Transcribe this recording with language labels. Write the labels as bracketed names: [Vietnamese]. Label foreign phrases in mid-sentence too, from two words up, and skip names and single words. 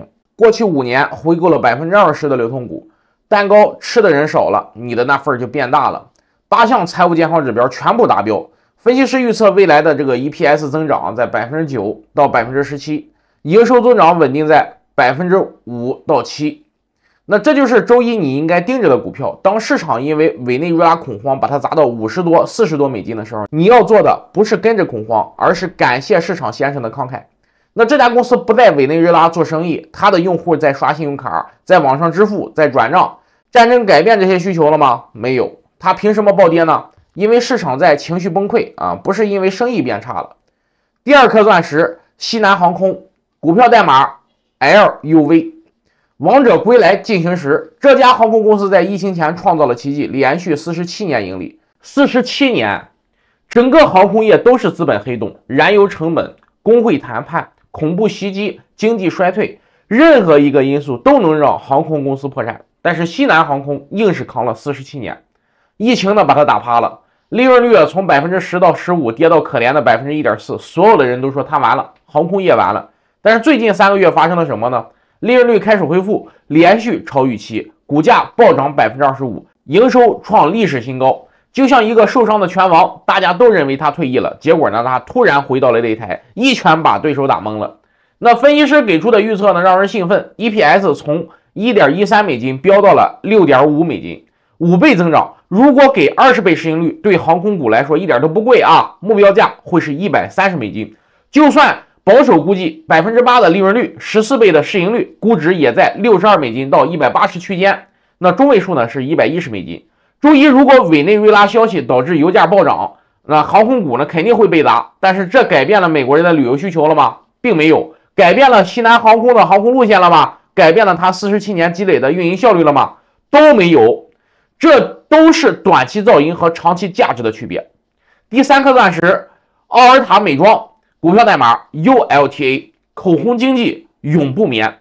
[Chinese] 過去5年回購了20%的流通股，蛋糕吃的人少了，你的那份就變大了。8項財務健康指標全部達標，分析師預測未來的這個 EPS 增長在9%到17%，營收增長穩定在5%到7%。那這就是周一你應該盯着的股票。當市場因為委內瑞拉恐慌把它砸到50多、40多美金的時候，你要做的不是跟着恐慌，而是感謝市場先生的慷慨。那這家公司不在委內瑞拉做生意，它的用戶在刷信用卡，在網上支付，在轉賬。戰爭改變這些需求了嗎？沒有。它憑什麼暴跌呢？因為市場在情緒崩潰不是因為生意變差了。第2顆鑽石，西南航空，股票代碼 LUV。王者歸來進行時，這家航空公司在疫情前創造了奇蹟，連續47年盈利。47年，整個航空業都是資本黑洞，燃油成本、工會談判、恐怖襲擊、經濟衰退，任何一個因素都能讓航空公司破產，但是西南航空硬是扛了47年，疫情呢把它打趴了，利潤率從10%到15%跌到可憐的1.4%，所有的人都說它完了，航空業完了。但是最近3個月發生了什麼呢？利潤率開始恢復，連續超預期，股價暴漲25%，營收創歷史新高。就像一個受傷的拳王，大家都認為他退役了，結果呢，他突然回到了擂台，一拳把對手打懵了。那分析師給出的預測呢，讓人興奮 ，EPS 從1.13美金飆到了6.5美金，5倍增長。如果給20倍市盈率，对航空股來說一點都不貴目標價會是130美金。就算保守估計8%的利潤率，14倍的市盈率，估值也在62美金到180區間。那中位數呢是110美金。周一如果委內瑞拉消息導致油價暴漲，那航空股呢肯定會被砸。但是這改變了美國人的旅遊需求了嗎？並沒有。改變了西南航空的航空路線了嗎？改變了它47年積累的運營效率了嗎？都沒有。這都是短期噪音和長期价值的区別。第3顆鑽石，奧尔塔美妆，股票代碼 ULTA， 口紅經濟永不眠。